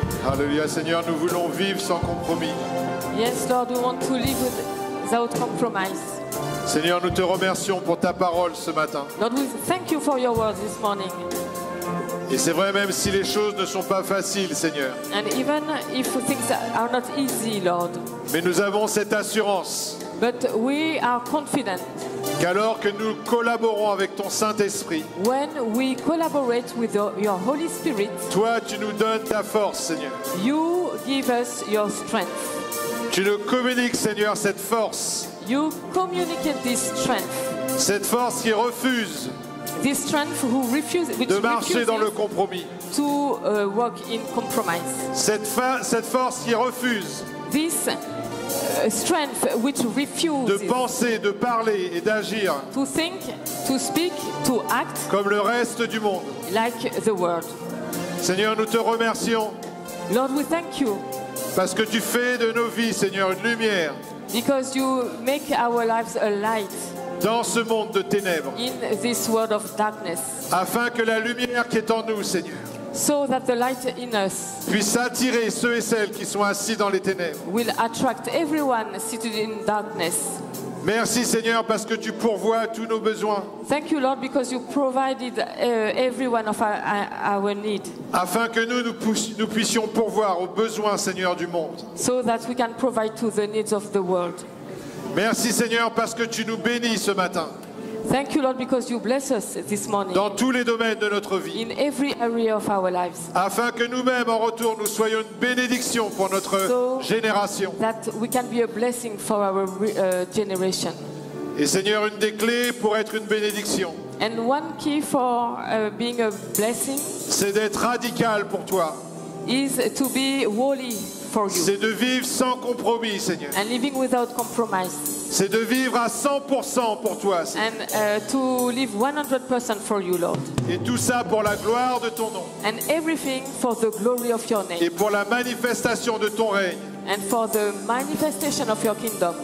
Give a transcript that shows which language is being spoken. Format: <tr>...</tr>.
<fr>Alléluia, Seigneur, nous voulons vivre sans compromis.</fr> <en>Yes, Lord, we want to live without compromise.</en> <fr>Seigneur, nous te remercions pour ta parole ce matin.</fr> <en>Lord, we thank you for your word this morning.</en> <fr>Et c'est vrai, même si les choses ne sont pas faciles, Seigneur.</fr> <en>And even if things are not easy, Lord,</en> <fr>Mais nous avons cette assurance</fr> <en>but we are confident</en> <fr>qu'alors que nous collaborons avec ton Saint-Esprit,</fr> <en>when we collaborate with your Holy Spirit,</en> <fr>toi, tu nous donnes ta force, Seigneur.</fr> <en>you give us your strength.</en> <fr>Tu nous communiques, Seigneur, cette force.</fr> <en>You communicate this strength.</en> <fr>Cette force qui refuse</fr> <en>This strength which</en> <fr>de marcher dans le</fr> <en>refuses</en> <fr>compromis.</fr> <en>to walk in compromise.</en> <fr>Cette force qui refuse</fr> <en>This strength which</en> <fr>de</fr> <en>refuses</en> <fr>penser, de parler et d'agir</fr> <en>to think, to speak, to act</en> <fr>comme le reste du monde.</fr> <en>like the world.</en> <fr>Seigneur, nous te remercions</fr> <en>Lord, we thank you</en> <fr>parce que tu fais de nos vies, Seigneur, une lumière</fr> <en>because you make our lives a light</en> <fr>dans ce monde de ténèbres,</fr> <en>in this world of darkness,</en> <fr>afin que la lumière qui est en nous, Seigneur,</fr> <en>so that the light in us</en> <fr>puisse attirer ceux et celles qui sont assis dans les ténèbres.</fr> <en>will attract everyone seated in darkness.</en> <fr>Merci, Seigneur, parce que tu pourvois tous nos besoins,</fr> <en>Thank you, Lord, because you provided every one of our need,</en> <fr>afin que nous puissions pourvoir aux besoins, Seigneur, du monde.</fr> <en>so that we can provide to the needs of the world.</en> <fr>Merci, Seigneur, parce que tu nous bénis ce matin,</fr> <en>Thank you, Lord, because you bless us this morning</en> <fr>dans tous les domaines de notre vie,</fr> <en>in every area of our lives,</en> <fr>afin que nous-mêmes, en retour, nous soyons une bénédiction pour notre génération.</fr> <en>that we can be a blessing for our generation.</en> <fr>Et Seigneur, une des clés pour être une bénédiction,</fr> <en>And one key for being a blessing</en> <fr>c'est d'être radical pour toi.</fr> <en>is to be holy for you</en> <fr>C'est de vivre sans compromis, Seigneur.</fr> <en>and living without compromise,</en> <fr>C'est de vivre à 100% pour toi, Seigneur.</fr> <en>and to live 100% for you, Lord,</en> <fr>Et tout ça pour la gloire de ton nom</fr> <en>and everything for the glory of your name</en> <fr>et pour la manifestation de ton règne and for the manifestation of your kingdom</fr>